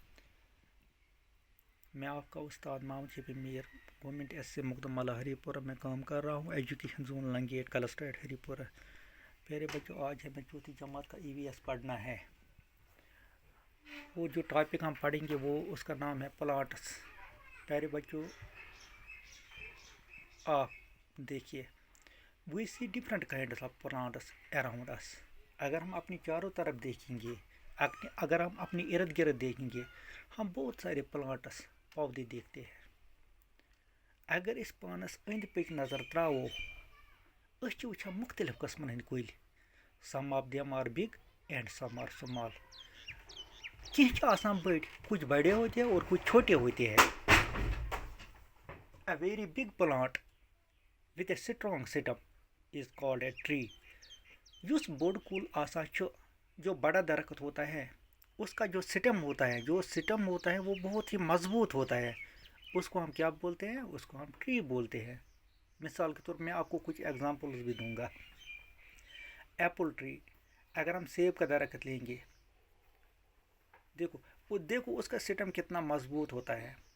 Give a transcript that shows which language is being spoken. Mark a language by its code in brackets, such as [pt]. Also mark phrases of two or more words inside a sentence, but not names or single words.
[ur] میں آپ کا استاد محمد شفیع میر گورنمنٹ ایس سے مقدمہ ہری پورہ میں کام کر رہا ہوں، ایجوکیشن زون لنگیٹ کلسٹریٹ ہری پورہ۔ پیارے بچوں، آج ہمیں چوتھی جماعت کا EVS پڑھنا ہے۔ وہ جو ٹاپک ہم پڑھیں گے وہ اس کا نام ہے پلانٹس۔ پیارے بچوں، آپ دیکھیے، [en] we see different kinds of plants around us۔ [ur] اگر ہم اپنی چاروں طرف دیکھیں گے، اگر ہم اپنی ارد گرد دیکھیں گے، ہم بہت سارے پلانٹس پودے دیکھتے ہیں۔ [ks] اگر اس پانس أنٛدۍ پٔکۍ نظر تراوو، أسۍ چھِ وٕچھان مختلف قٕسمن ہٕنٛدۍ کُلۍ۔ [en] some of them are big and some are small. [ks] کینٛہہ چھِ آسان بٔڑۍ، [ur] کچھ بڑے ہوتے ہیں اور کچھ چھوٹے ہوتے ہیں۔ [en] A very big plant with a strong stem is called a tree۔ [ks] یُس بوٚڑ کُل آسان چھُ، [ur] جو بڑا درخت ہوتا ہے، اس کا جو سٹم ہوتا ہے وہ بہت ہی مضبوط ہوتا ہے۔ اس کو ہم کیا بولتے ہیں؟ اس کو ہم ٹری بولتے ہیں۔ مثال کے طور پر میں آپ کو کچھ ایگزامپلز بھی دوں گا۔ [en] apple tree, [ur] اگر ہم سیب کا درخت لیں گے، دیکھو اس کا سٹم کتنا مضبوط ہوتا ہے۔